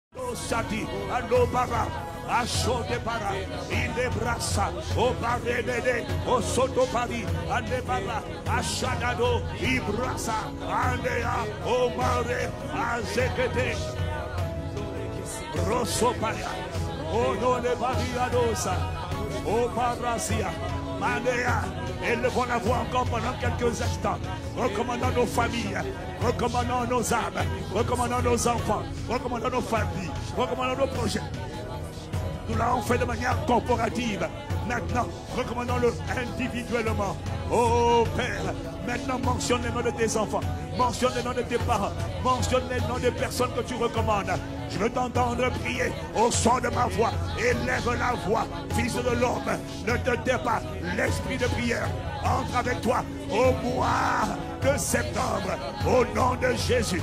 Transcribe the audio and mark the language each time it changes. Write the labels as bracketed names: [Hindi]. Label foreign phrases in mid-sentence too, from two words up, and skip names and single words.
[French] Sati, Alobara, Achote para, Ilebrasa, Obarede, Osoto Pari, Alebara, Achadado, Ibrasa, Andea, Omare, Azekete, Rosopaya, Onole Bariadosa, Oparasia, Mandea. Élevons la voix encore pendant quelques instants. Recommandons nos familles, recommandons nos âmes, recommandons nos enfants, recommandons nos familles, recommandons nos projets. Nous l'avons fait de manière corporative. Maintenant, recommandons-le individuellement. Oh Père, maintenant mentionne les noms de tes enfants, mentionne les noms de tes parents, mentionne les noms des personnes que tu recommandes. Je veux t'entendre prier au son de ma voix. Élève la voix, fils de l'homme. Ne te tais pas. L'esprit de prière entre avec toi au mois de septembre. Au nom de Jésus.